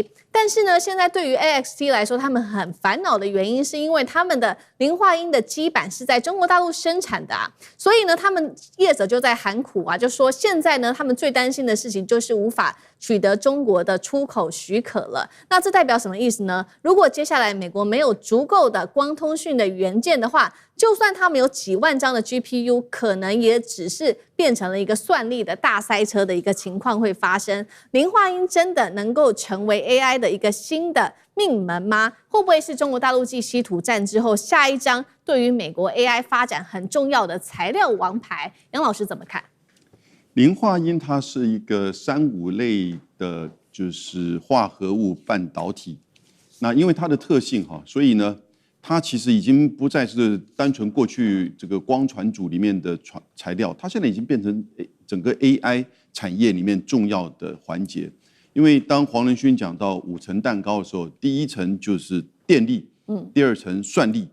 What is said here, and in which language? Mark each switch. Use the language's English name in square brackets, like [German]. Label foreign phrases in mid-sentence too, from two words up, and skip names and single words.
[Chinese] 但是呢，現在對於 AXT 來說，他們很煩惱的原因是因為他們的磷化銦的基板是在中國大陸生產的啊，所以呢，他們業者就在喊苦啊，就說現在呢，他們最擔心的事情就是無法取得中國的出口許可了。那這代表什麼意思呢？如果接下來美國沒有足夠的光通訊的元件的話，就算他們有幾萬張的 GPU， 可能也只是變成了一個算力的大塞車的一個情況會發生。磷化銦真的能夠成為 AI 的一個新的命門嗎？會不會是中國大陸繼稀土戰之後下一張對於美國 AI 發展很重要的材料王牌？楊老師怎麼看？磷化銦它是一個3、5類的，就是化合物半導體。那因為它的特性哈，所以呢，它其實已經不再是單純過去這個光傳組裡面的材料，它現在已經變成整個 AI 產業裡面重要的環節。因為當黃仁勳講到5層蛋糕的時候，第1層就是電力，第2層算力。